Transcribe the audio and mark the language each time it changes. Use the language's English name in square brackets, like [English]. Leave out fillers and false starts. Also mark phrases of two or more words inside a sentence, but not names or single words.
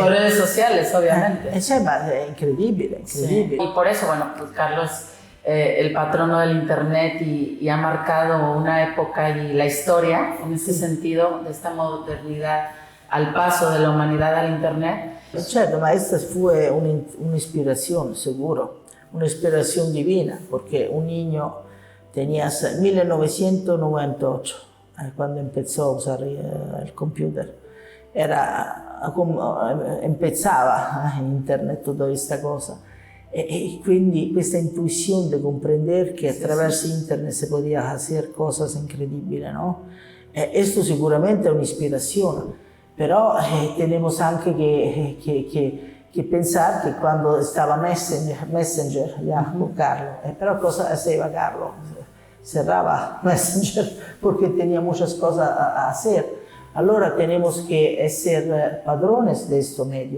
[Spanish] Por redes sociales, obviamente. Es increíble. Sí. Y por eso, bueno, pues Carlos, el patrono del internet y ha marcado una época y la historia, en ese sentido, de esta modernidad al paso de la humanidad al internet. [Italian] Certo, ma [Spanish] esta fue [Italian] un'ispirazione, sicuro, un'ispirazione divina, perché [Spanish] un niño tenía 1998, cuando empezó a usar el computer, empezaba internet, toda [Italian] questa cosa, e quindi questa intuizione di comprendere che attraverso internet si poteva fare cose incredibili, no? Esto sicuramente è un'ispirazione. [Spanish] Pero tenemos anche que pensar que cuando estaba Messenger ya con Carlo, pero cosa hacía Carlo? Cerraba Messenger porque tenía muchas cosas a hacer. Allora tenemos que ser padrones de este medio,